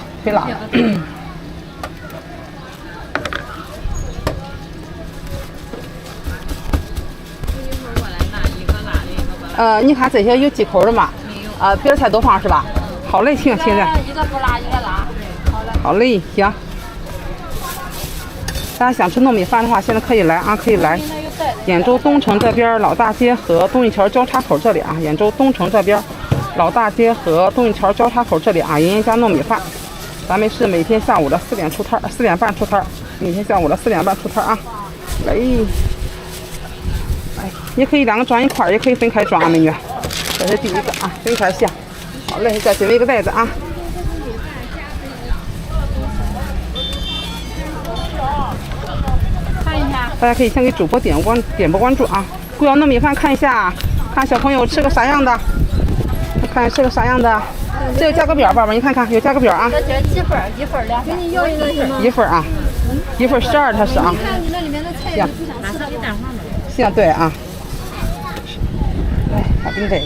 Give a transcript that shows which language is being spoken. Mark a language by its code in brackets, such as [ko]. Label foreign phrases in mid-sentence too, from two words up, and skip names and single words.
[zh] 微辣。你看这些有忌口的吗？没有。别的菜都放是吧？好嘞，行的。一个不辣，一个辣。好嘞。好嘞，行。大家想吃糯米饭的话，现在可以来啊，可以来。兖州东城這邊老大街和東一橋交叉口這裡啊，兖州東城這邊老大街和東一橋交叉口這裡啊，妍妍家糯米飯，咱們是每天下午的4點出攤，4點半出攤，每天下午的4點半出攤啊。來。哎，你可以兩個裝一塊，也可以分開裝啊，美女。這是第一個啊，分開下。好嘞，再準備一個袋子啊。看一下。大家可以先給主播點播關注啊。貴陽糯米飯看一下，看小朋友吃個啥樣的，看吃個啥樣的。這有價格表，寶寶，你看看有價格表啊。這是幾份？1份2份。給你要一個行嗎？一份啊，1份12，它是啊。你看你那裡面的菜，行。行，對啊。來，還給你這個。